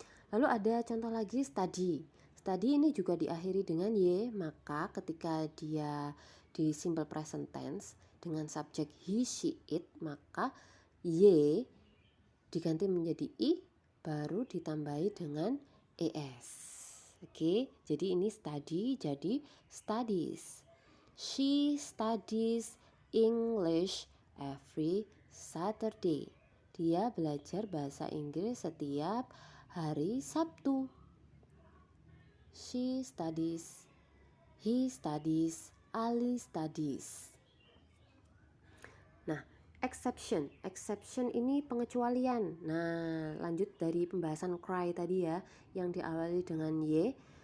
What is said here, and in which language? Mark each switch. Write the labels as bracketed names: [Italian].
[Indonesian] Lalu ada contoh lagi study. Study ini juga diakhiri dengan y, maka ketika dia di simple present tense dengan subjek he, she, it, maka y diganti menjadi i, baru ditambahi dengan es. Oke, jadi ini study jadi studies. [English] She studies English every Saturday. [Indonesian] Dia belajar bahasa Inggris setiap hari Sabtu. [English] She studies, he studies, Ali studies. [Indonesian] Nah, exception ini pengecualian. Nah, lanjut dari pembahasan cry tadi ya, yang diawali dengan y.